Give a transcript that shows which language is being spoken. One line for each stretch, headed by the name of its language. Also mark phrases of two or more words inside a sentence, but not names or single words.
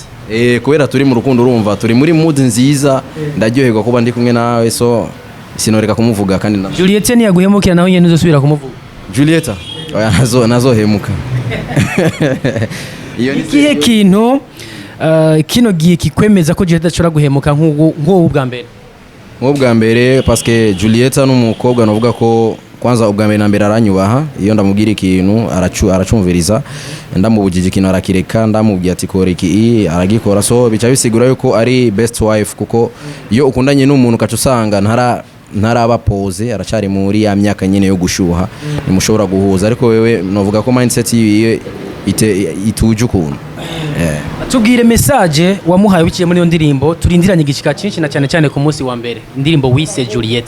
Rundi: kubera turi mu rukundo urumva turi muri mood nziza ndaryoherwa kuba ndi kumwe nawe so sinoreka kumuvuga kandi Julietta ni yaguhemukira naho nyene uzosubira kumuvuga Julietta oya nazohemuka ikihe kintu kino gihe kikwemeza ko Julietta ashobora guhemuka nk'ubu bwa mbere
French: parce que
Rundi: Julietta n'umukobwa navuga ko kwanza ubwa mbere na mbere aranyubaha iyo ndamubwira ikintu aracumviriza ndamubugije ikintu arakireka ndamubwiye ati kora iki aragikora so bica bisigura yuko ari
English: best wife
Rundi: kuko iyo ukundanye n'umuntu kacu usanga ntaraba pose aracari muri ya myaka nyene yo gushuha nimushobora guhuza ariko wewe novuga ko mindset yiwe ituje ukuntu tubwire message wamuhaye biciye muri iyo ndirimbo turindiranye igishika cyinshi na cyane cyane ku munsi wa mbere indirimbo wise Julietta